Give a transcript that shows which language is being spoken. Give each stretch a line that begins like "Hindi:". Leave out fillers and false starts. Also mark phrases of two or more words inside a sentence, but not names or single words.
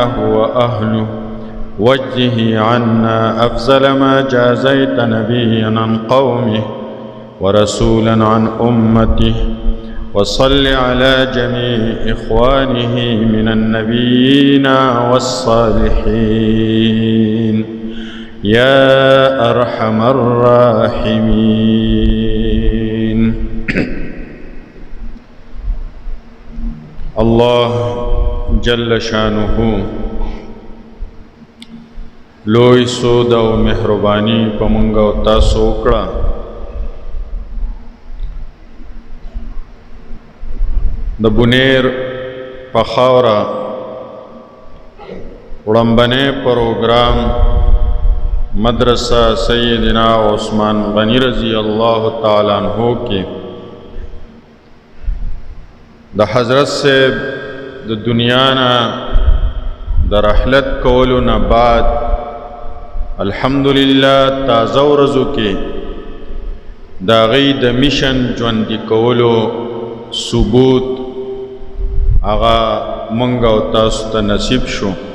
Arabic: هو أهله واجزه عنا أفضل ما جازيت نبيا عن قومه ورسولا عن أمته وصل على جميع إخوانه من النبيين والصالحين يا أرحم الراحمين.
Pashto: الله
Arabic: جل شانه
Pashto: لوی سود او مهربانی په مونږ او تاسو وکړه. د بونیر په خاوره وړاندې پروګرام مدرسہ
Arabic: سیدنا عثمان غنی رضی اللہ تعالیٰ عنہ
Pashto: کی د حضرت سے د دنیا نا د رحلت کولو نه بعد الحمدللہ تازه ورځو کې د هغې د میشن ژوندي کولو ثبوت هغه موږ او تاسو ته نصیب شو.